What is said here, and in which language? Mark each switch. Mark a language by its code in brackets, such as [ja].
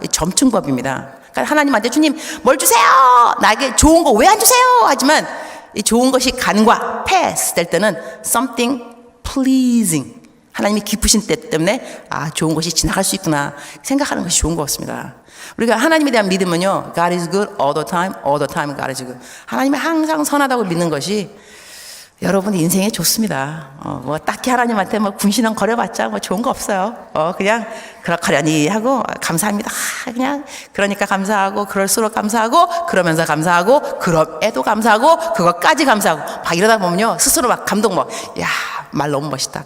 [ko] 점층법입니다. 그러니까 하나님한테 주님 뭘 주세요. 나에게 좋은 거 왜 안 주세요. 하지만 이 좋은 것이 간과 pass 될 때는 [en] something pleasing. [ko] 하나님이 기쁘신 때 때문에 좋은 것이 지나갈 수 있구나 생각하는 것이 좋은 것 같습니다. 우리가 하나님에 대한 믿음은요, [en] God is good all the time God is good. [ko] 하나님이 항상 선하다고 믿는 것이 여러분 인생에 좋습니다. 뭐 딱히 하나님한테 뭐 군신은 거려봤자 뭐 좋은 거 없어요. 그냥 그렇거려니 하고 감사합니다. 그냥 그러니까 감사하고 그럴수록 감사하고 그러면서 감사하고 그럼에도 감사하고 그것까지 감사하고 막 이러다 보면요 스스로 막 감동 야 말 너무 멋있다.